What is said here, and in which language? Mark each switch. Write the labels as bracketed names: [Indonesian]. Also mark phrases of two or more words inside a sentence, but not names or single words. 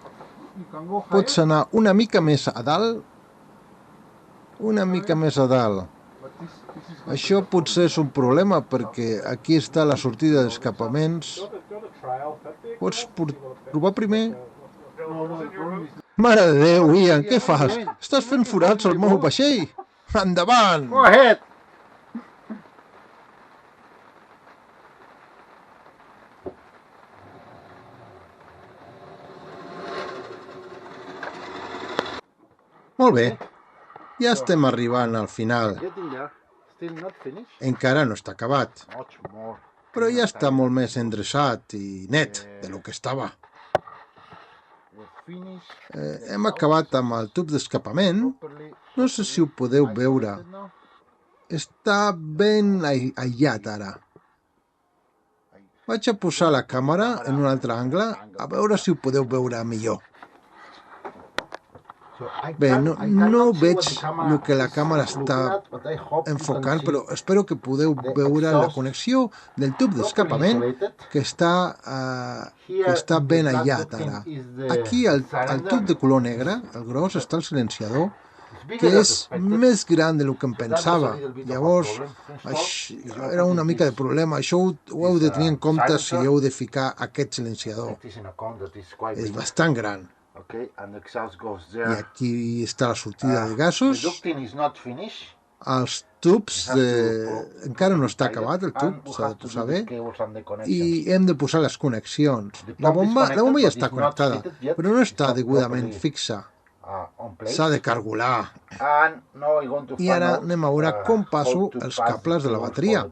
[English] You can go higher, [Catalan] Pots anar una mica més a dalt. Una mica més a dalt. [English] but this is [Catalan] Això potser és un problema perquè aquí està la sortida d'escapaments. Pots provar primer? [English] no, the problem is [Catalan] Mare de Déu, Ian, què fas? Estàs fent forats al meu vaixell. Endavant! [English] go ahead. [Catalan] Molt bé. Ja estem arribant al final. [English] Getting there. Still not finished. [Catalan] Encara no està acabat, [English] Much more. [Catalan] però ja està molt més endreçat i net de lo que estava. [English] We're finished. [Catalan] Hem acabat amb el tub d'escapament. [English] Properly. [Catalan] No sé si ho podeu veure. [English] Now. [Catalan] Està ben aïllat ara. Vaig a posar la càmera en un altre angle a veure si ho podeu veure millor. [English] So I [Catalan] Bé, [English] can't- [Catalan] no, [English] I cannot [Catalan] no [English] see [Catalan] veig [English] what the camera [Catalan] el que la [English] is [Catalan] càmera [English] looking [Catalan] està [English] at, but I hope you [Catalan] enfocant, [English] can see [Catalan] però espero que podeu veure la connexió del tub d'escapament que està ben aïllat ara. Aquí el tub de color negre, el gros, està el silenciador, que és més gran del que em pensava. Llavors, era una mica de problema. Això ho heu de tenir en compte si heu de ficar aquest silenciador. És bastant gran. [English] Okay, and the exhaust goes I there. [Catalan] aquí està la sortida de gasos. [English] The ducting is not finished. [Catalan] Els tubs encara no està acabat, el tub, s'ha de posar bé. I hem de posar les connexions. La bomba ja està connectada, però no està degudament fixa. S'ha de cargolar. I ara anem a veure com passo els cables de la bateria.